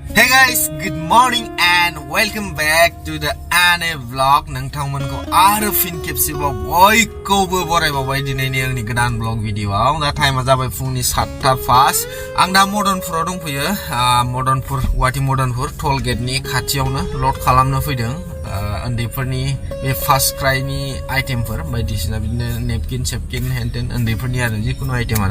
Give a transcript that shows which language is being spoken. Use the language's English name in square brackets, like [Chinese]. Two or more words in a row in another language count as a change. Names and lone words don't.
[English] Hey guys, good morning and welcome back to the Anne vlog. [Bodo] नोंथांमोनखौ आरो फिन खेबसेबाव बयखौबो बरायबावबाय दिनैनि आंनि गोदान ब्लग भिडिअआव। दा टाइमा जाबाय फुंनि 7:05। आं दा मदनपुराव दंफैयो। मदनपुर गुवाहाटी मदनपुर [English] toll gateनि [Bodo] खाथियावनो लड खालामनो फैदों। उन्दैफोरनि बे फार्स्ट क्राइनि आइटेमफोर बायदिसिना बिदिनो नेपकिन सेपकिन हेन्टेन उन्दैफोरनि आरो जिखुनु आइटेमानो।